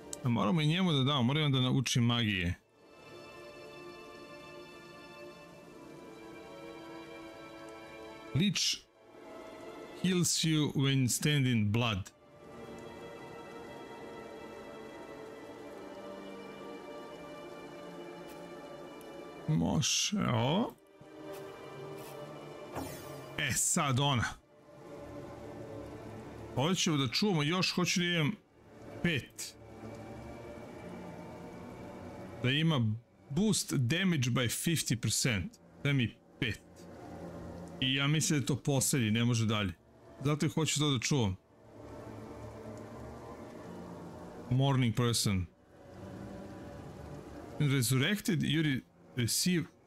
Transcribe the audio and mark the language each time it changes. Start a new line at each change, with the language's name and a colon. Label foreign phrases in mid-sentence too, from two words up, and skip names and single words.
Serbian: moramo i njemu da damo, moramo da nauči magije.
English: Leech heals you when stand in blood.
Serbian: Može, evo. E, sad ona. Ovdje ćemo da čuvamo još, hoću da imam 5. Da ima
English: boost damage by 50%.
Serbian: Da mi 5. I ja mislim da je to posljednji, ne može dalje. Zato hoću to da čuvam.
English: Morning person. Resurrected, you receive...